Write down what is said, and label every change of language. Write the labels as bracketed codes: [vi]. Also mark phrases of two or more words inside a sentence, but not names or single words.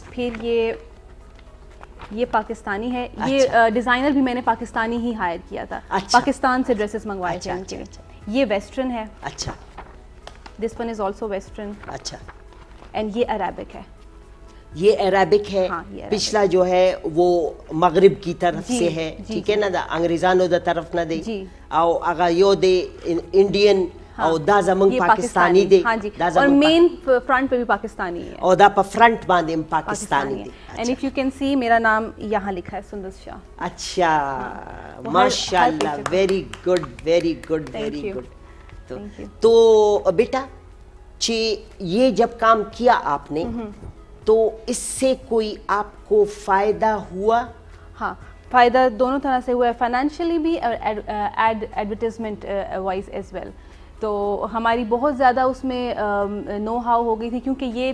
[ur] پھر یہ پاکستانی ہے یہ ڈیزائنر بھی میں نے پاکستانی ہی ہائر کیا تھا پاکستان سے ڈریسز منگوائے تھے ان کے یہ ویسٹرن ہے اچھا [en] this one is also western [ur] اچھا اینڈ یہ عربک ہے یہ عربک ہے پچھلا جو ہے وہ مغرب کی طرف سے ہے ٹھیک ہے نا [ps] دا انگریزانو دا طرف نہ دے او اگا یو دے انڈین او دا زمنگ پاکستانی دے [ur] اور مین فرنٹ پہ بھی پاکستانی ہے [ps] اور دا پا فرنٹ باندے پاکستانی دے [en] and if you can see [ur] میرا نام یہاں لکھا ہے سندس شاہ اچھا ماشاءاللہ [en] very good very good very good [ur] تو بیٹا یہ جب کام کیا آپ نے تو اس سے کوئی آپ کو فائدہ ہوا؟ ہاں فائدہ دونوں طرح سے ہوا ہے فائنینشلی بھی اور [en] advertisement wise as well [ur] تو ہماری بہت زیادہ اس میں [en] know how [ur] ہو گئی تھی کیونکہ یہ